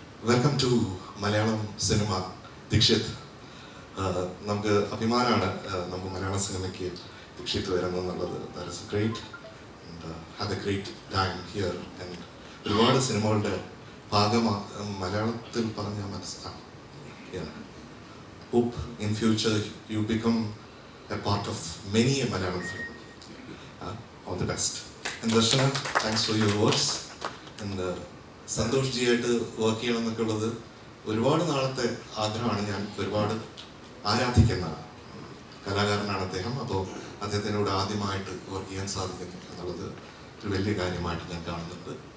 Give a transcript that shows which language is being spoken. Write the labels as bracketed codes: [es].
[en] Welcome to Malayalam cinema. [ml] Dikshit, നമുക്ക് അഭിമാനമാണ് നമുക്ക് മലയാള സിനിമയ്ക്ക് Dikshit വരുന്നെന്നുള്ളത്. [en] That is great. Have a great time here. And [ml] ഒരുപാട് സിനിമകളുടെ മലയാളത്തിൽ പറഞ്ഞാൽ മനസ്സിലാവും. [en] Hope in future you become a part of many a Malayalam film. All the best. And Darshana, thanks for your words. [ml] And Santhosh ജിയായിട്ട് work ചെയ്യണം എന്നൊക്കെ ഉള്ളത് ഒരുപാട് നാളത്തെ ആഗ്രഹമാണ്. ഞാൻ ഒരുപാട് ആരാധിക്കുന്ന കലാകാരനാണ് അദ്ദേഹം. അപ്പോൾ അദ്ദേഹത്തിനോട് ആദ്യമായിട്ട് വർക്ക് ചെയ്യാൻ സാധിക്കുന്നു എന്നുള്ളത് ഒരു വലിയ കാര്യമായിട്ട് ഞാൻ കാണുന്നുണ്ട്.